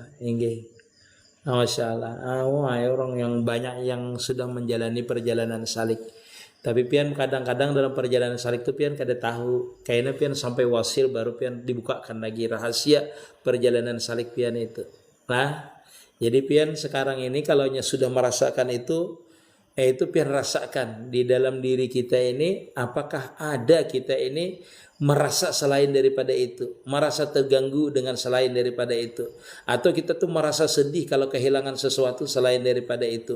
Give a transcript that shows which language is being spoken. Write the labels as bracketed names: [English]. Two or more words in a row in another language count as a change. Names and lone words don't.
[Arabic] ما شاء الله. [Indonesian] Orang yang banyak yang sudah menjalani perjalanan salik. [Banjar] Tapi pian kadang-kadang dalam perjalanan salik itu pian kada tahu. Kayaknya pian sampai wasil baru pian dibukakan lagi rahasia perjalanan salik pian itu. Nah, jadi pian sekarang ini kalau sudah merasakan itu pian rasakan di dalam diri kita ini, apakah ada kita ini merasa selain daripada itu, merasa terganggu dengan selain daripada itu, atau kita tuh merasa sedih kalau kehilangan sesuatu selain daripada itu.